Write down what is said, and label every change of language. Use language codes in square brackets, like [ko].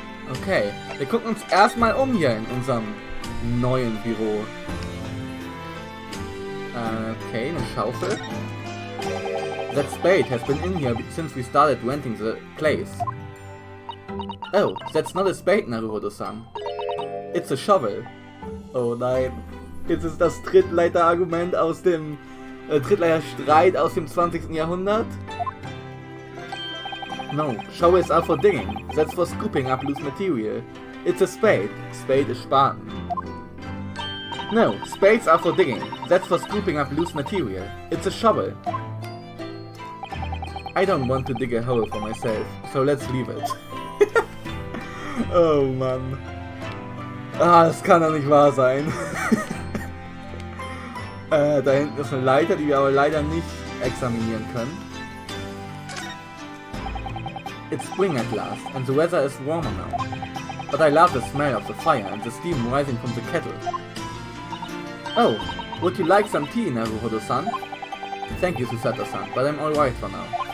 [de] Okay, wir gucken uns erstmal um hier in unserem neuen Büro. Okay, eine Schaufel. [en] That spade has been in here since we started renting the place. Oh, that's not a spade, Naruhodo-san. It's a shovel. [de] Oh nein. Jetzt ist das Trittleiter-Argument aus dem Trittleiter-Streit aus dem 20. Jahrhundert. [en] No, shovels are for digging. That's for scooping up loose material. It's a spade. Spade is Spaten. No, spades are for digging. That's for scooping up loose material. It's a shovel. I don't want to dig a hole for myself, so let's leave it. [de] Oh Mann. Ah, das kann doch nicht wahr sein. Da hinten ist eine Leiter, die wir aber leider nicht examinieren können. [en] It's spring at last, and the weather is warmer now. But I love the smell of the fire and the steam rising from the kettle. Oh, would you like some tea, Naruhodo-san? Thank you, Susato-san, but I'm alright for now.